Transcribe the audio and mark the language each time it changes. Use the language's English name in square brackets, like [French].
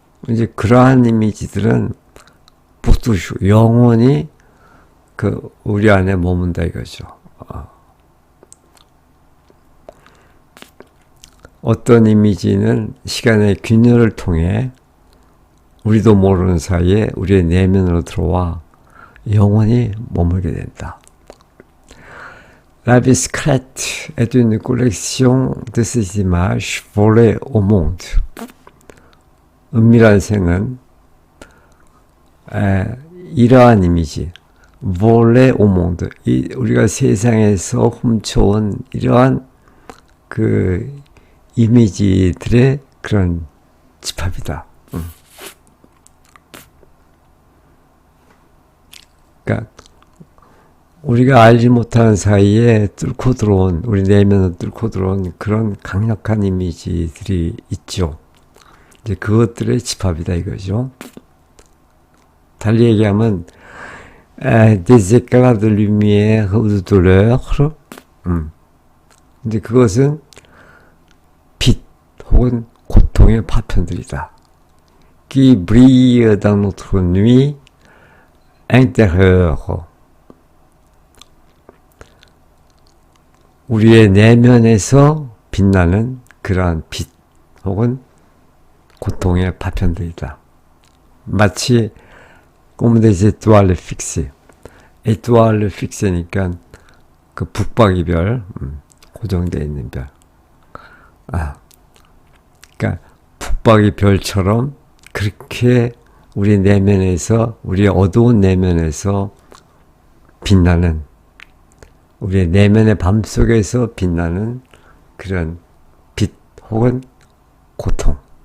[Korean] 이제 그러한 이미지들은 [French] pour toujours [Korean] 영원히 그 우리 안에 머문다 이거죠. 어떤 이미지는 시간의 균열을 통해 우리도 모르는 사이에 우리의 내면으로 들어와 영원히 머물게 된다. [French] La vie secrète est une collection de ces images volées au monde. [Korean] 은밀한 생은 이러한 이미지, [French] volées au monde, [Korean] 우리가 세상에서 훔쳐온 이러한 그 이미지들의 그런 집합이다. 그러니까 우리가 알지 못하는 사이에 뚫고 들어온, 우리 내면을 뚫고 들어온 그런 강력한 이미지들이 있죠. 이제 그것들의 집합이다 이거죠. 달리 얘기하면 [French] des éclats de lumière ou de douleur. [Korean] 이제 그것은 빛 혹은 고통의 파편들이다. [French] qui brille dans notre nuit intérieure. [Korean] 우리의 내면에서 빛나는 그러한 빛 혹은 고통의 파편들이다. [French] 마치 comme des étoiles fixées. étoiles fixé [Korean] 니까 그 북박이별, 고정되어 있는 별. 그러니까 북박이별처럼 그렇게 우리 내면에서, 우리의 어두운 내면에서 빛나는, 우리의 내면의 밤 속에서 빛나는 그런 빛 혹은 고통.